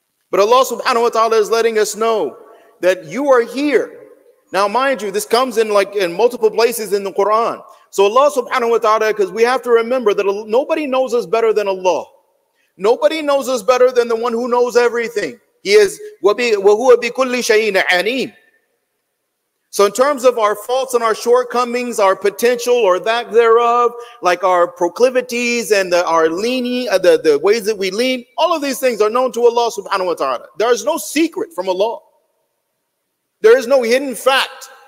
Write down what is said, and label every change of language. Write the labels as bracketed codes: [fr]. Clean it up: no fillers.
[en] But Allah subhanahu wa ta'ala is letting us know that you are here. Now, mind you, this comes in in multiple places in the Quran. So Allah subhanahu wa ta'ala, because we have to remember that nobody knows us better than Allah. Nobody knows us better than the one who knows everything. [ar] He is وَهُوَ بِكُلِّ شَيْءٍ عَلِيمٌ. [en] So in terms of our faults and our shortcomings, our potential or that thereof, like our proclivities and our leaning, the ways that we lean, all of these things are known to Allah subhanahu wa ta'ala. There is no secret from Allah. There is no hidden fact.